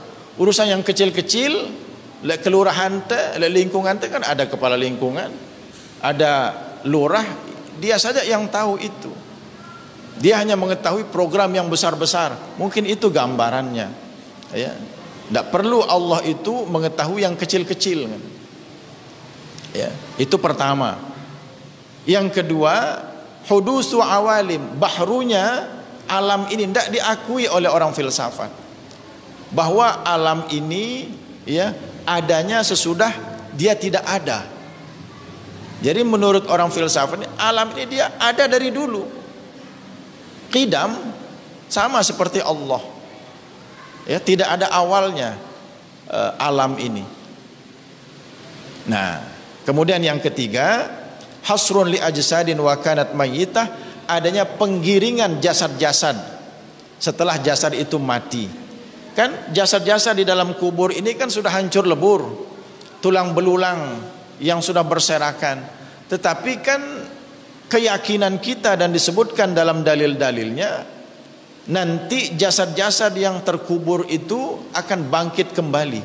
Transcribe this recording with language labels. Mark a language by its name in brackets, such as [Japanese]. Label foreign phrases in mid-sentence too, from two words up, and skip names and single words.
[Indonesian] Urusan yang kecil-kecil, kelurahan lingkungan kan ada kepala lingkungan, ada lurah, dia saja yang tahu itu. Dia hanya mengetahui program yang besar-besar. Mungkin itu gambarannya. Ya. Tidak perlu Allah itu mengetahui yang kecil-kecil. Ya, itu pertama. Yang kedua, [Arabic] hudusu awalim, [Indonesian] bahrunya alam ini tidak diakui oleh orang filsafat, bahwa alam ini ya adanya sesudah dia tidak ada. Jadi menurut orang filsafat, alam ini dia ada dari dulu, qidam, sama seperti Allah. Ya, tidak ada awalnya alam ini. Nah, kemudian yang ketiga, [Arabic] hasrun li ajsadin wa kanat mayyitah, [Indonesian] adanya penggiringan jasad-jasad setelah jasad itu mati. Kan jasad-jasad di dalam kubur ini kan sudah hancur lebur, tulang belulang yang sudah berserakan. Tetapi kan keyakinan kita dan disebutkan dalam dalil-dalilnya, nanti jasad-jasad yang terkubur itu akan bangkit kembali.